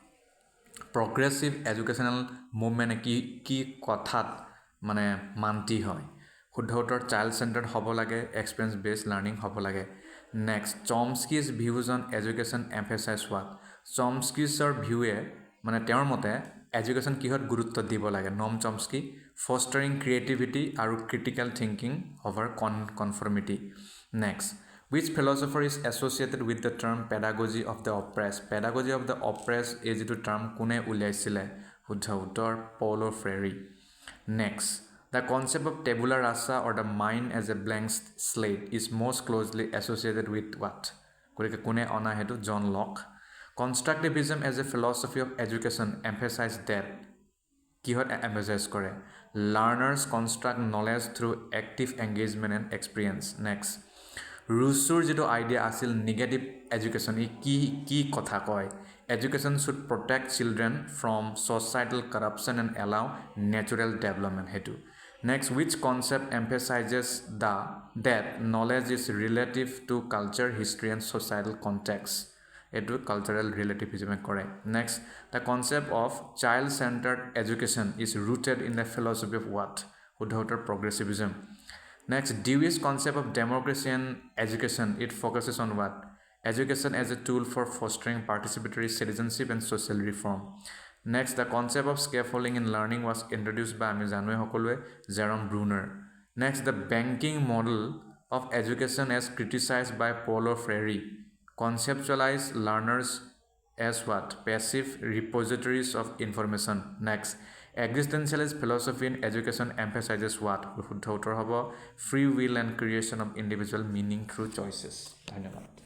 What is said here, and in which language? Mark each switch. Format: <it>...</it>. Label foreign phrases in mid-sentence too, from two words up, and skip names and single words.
<en>progressive educational movement</en> <as>কি কথাত মানে মান্তি হয় শুদ্ধ উত্তৰ</as> <en>child centered</en> <as>হ'ব লাগে</as> <en>experience based learning</en> <as>হ'ব লাগে</as> <en>next Chomsky's views on education emphasize</en> <as>হোৱাট চমস্কিজৰ ভিউৱে মানে তেওঁৰ মতে এডুকেশ্যন কিহত গুৰুত্ব দিব লাগে নম চমস্কি</as> <en>fostering creativity</en> <as>আৰু</as> <en>critical thinking over conformity next which philosopher is associated with the term pedagogy of the oppressed pedagogy of the oppressed</en> <as>এই যিটো টাৰ্ম কোনে উলিয়াইছিলে শুদ্ধ উত্তৰ</as> <en>পৌলো ফ্ৰেৰী next the concept of tabula rasa or the mind as a blank slate is most closely associated with what</en> <as>গতিকে কোনে অনা হেতু</as> <en>জন লক constructivism as a philosophy of education emphasize that কিহত emphasize কৰে learners construct knowledge through active engagement and experience next</en> <as>ৰুছুৰ যিটো আইডিয়া আছিল</as> <en>negative education</en> <as>ই কি কথা কয়</as> <en>education should protect children from societal corruption and allow natural development সেইটো next which concept emphasizes that knowledge is relative to culture history and societal context এইটো cultural relativism কৰে next the concept of child centered education is rooted in the philosophy of what</en> <as>শুদ্ধ উত্তৰ</as> <en>progressivism next Dewey's concept of democracy and education it focuses on what education as a tool for fostering participatory citizenship and social reform next the concept of scaffolding in learning was introduced by</en> <as>আমি জানো সকলোৱে</as> <en>Jerome Bruner next the banking model of education as criticized by Paulo Freire conceptualize learners as what passive repositories of information next existentialist philosophy in education emphasizes what</en> <as>শুদ্ধ উত্তৰ হ'ব</as> <en>free will and creation of individual meaning through choices ধন্যবাদ</en>